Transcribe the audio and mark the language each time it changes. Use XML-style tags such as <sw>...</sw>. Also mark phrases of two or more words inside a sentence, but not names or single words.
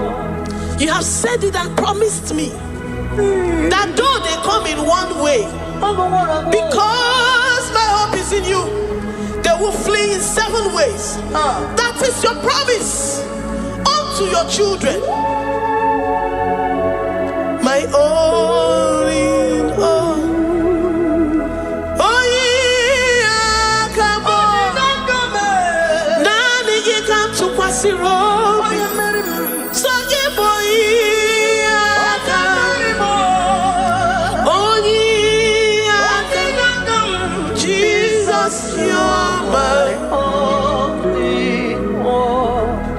<en>You have said it and promised me that though they come in one way, because my hope is in you, they will flee in 7 ways. That is your promise unto your children. My only all. Oh yeah, come on. Nani ye come to Kwasiro. So ye boy. Jesus, you are my only one.</en>